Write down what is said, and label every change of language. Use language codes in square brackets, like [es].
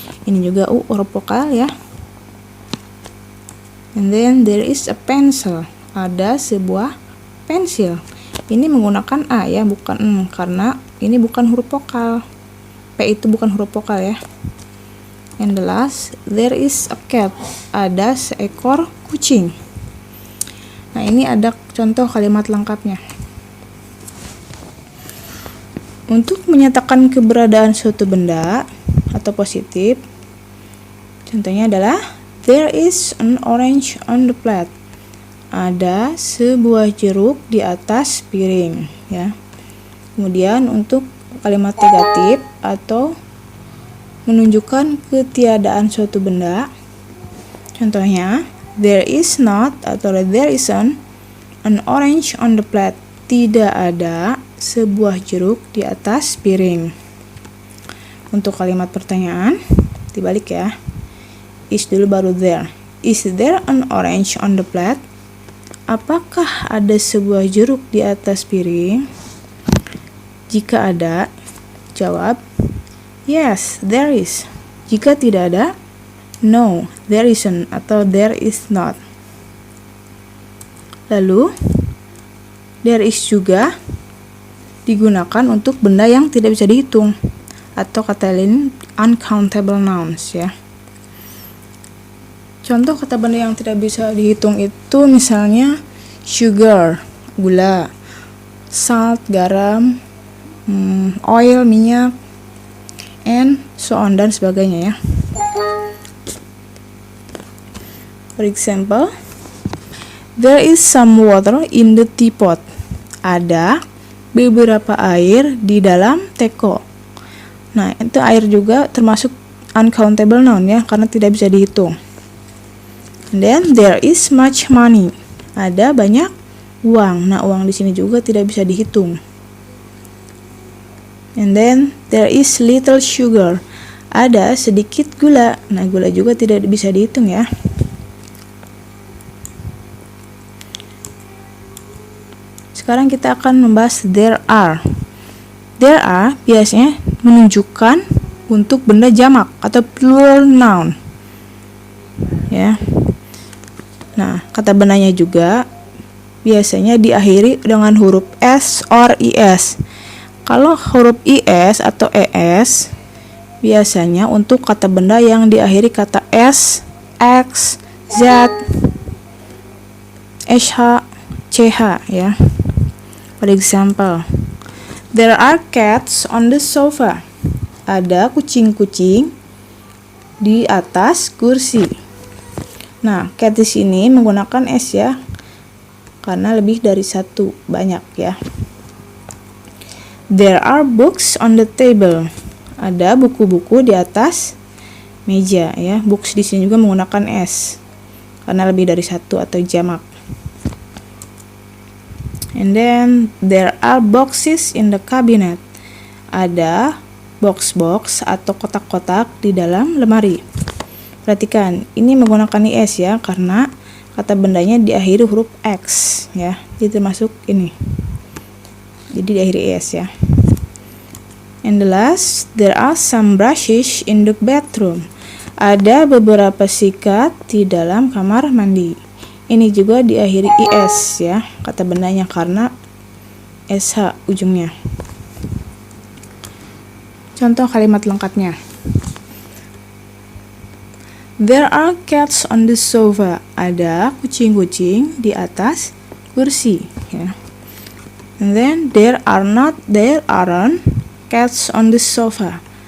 [id] Ini juga u, huruf vokal ya. [en] And then there is a pencil, [id] ada sebuah pensil. Ini menggunakan a ya, bukan n, karena ini bukan huruf vokal. P itu bukan huruf vokal ya. [en] And the last, there is a cat, [id] ada seekor kucing. Nah, ini ada contoh kalimat lengkapnya. Untuk menyatakan keberadaan suatu benda atau positif, contohnya adalah [en] there is an orange on the plate, [id] ada sebuah jeruk di atas piring ya. Kemudian untuk kalimat negatif atau menunjukkan ketiadaan suatu benda, contohnya [en] there is not atau there isn't an orange on the plate, [id] tidak ada sebuah jeruk di atas piring. Untuk kalimat pertanyaan dibalik ya, is dulu baru there. [en] Is there an orange on the plate? [id] Apakah ada sebuah jeruk di atas piring? Jika ada, jawab [en] yes, there is. [id] Jika tidak ada, [en] no, there isn't [id] atau [en] there is not. [id] Lalu, there is juga digunakan untuk benda yang tidak bisa dihitung atau kata lain uncountable nouns ya. Contoh kata benda yang tidak bisa dihitung itu misalnya sugar, gula, salt, garam, oil, minyak, [en] and so on [id] dan sebagainya ya. [en] For example, there is some water in the teapot. [id] Ada beberapa air di dalam teko. Nah, itu air juga termasuk uncountable noun ya, karena tidak bisa dihitung. [en] And then there is much money. [id] Ada banyak uang. Nah, uang di sini juga tidak bisa dihitung. [en] And then there is little sugar. [id] Ada sedikit gula. Nah, gula juga tidak bisa dihitung ya. Sekarang kita akan membahas there are. There are biasanya menunjukkan untuk benda jamak atau plural noun. Ya. Nah, kata bendanya juga biasanya diakhiri dengan huruf s or is. Kalau huruf is atau es biasanya untuk kata benda yang diakhiri kata s, x, z, sh, ch ya. [en] For example, there are cats on the sofa. [id] Ada kucing-kucing di atas kursi. Nah, cat di sini menggunakan s ya, karena lebih dari satu, banyak ya. [en] There are books on the table. [id] Ada buku-buku di atas meja ya. Books di sini juga menggunakan s karena lebih dari satu atau jamak. [en] And then there are boxes in the cabinet. [id] Ada box-box atau kotak-kotak di dalam lemari. Perhatikan, ini menggunakan is ya, karena kata bendanya diakhiri huruf X ya. Jadi termasuk ini. Jadi diakhiri is ya. [en] And the last, there are some brushes in the bathroom. [id] Ada beberapa sikat di dalam kamar mandi. Ini juga diakhiri is ya, kata bendanya karena sh ujungnya. Contoh kalimat lengkapnya. [en] There are cats on the sofa. [id] Ada kucing-kucing di atas kursi ya. [en] And then there aren't cats on the sofa.